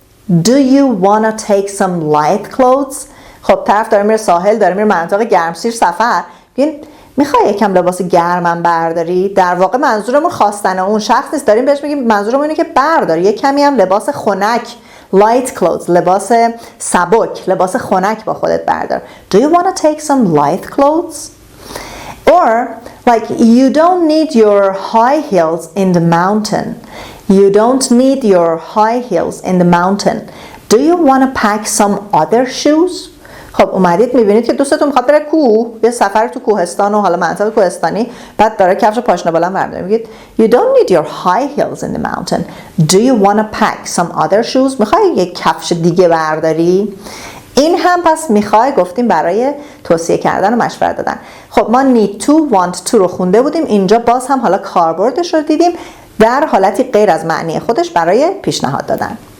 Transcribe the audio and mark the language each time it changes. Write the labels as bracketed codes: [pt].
[en] Do you wanna take some light clothes؟ [fa] خب طرف داره میره ساحل، داره میره مناطق گرمسیر سفر، میگین میخوای یکم لباس گرمم برداری؟ در واقع منظورمون خواستن اون شخص نیست، داریم بهش میگیم منظورمون اینه که بردار یک کمی هم لباس خنک، light clothes، لباس سبک، لباس خنک با خودت بردار. [en] Do you want to take some light clothes? Or like you don't need your high heels in the mountain. You don't need your high heels in the mountain. Do you want to pack some other shoes? [fa] خب اومدید میبینید که دوستتون میخواد بره کوه، یه سفر تو کوهستان و حالا منطقه کوهستانی، بعد داره کفش پاشنه بلند برمی‌داره، میگید [en] you don't need your high heels in the mountain. Do you want to pack some other shoes? [fa] میخوای یک کفش دیگه برداری؟ این هم پس میخوای گفتیم برای توصیه کردن و مشورت دادن. خب ما need to want to رو خونده بودیم، اینجا باز هم حالا کاربردش رو دیدیم در حالتی غیر از معنی خودش برای پیشنهاد دادن.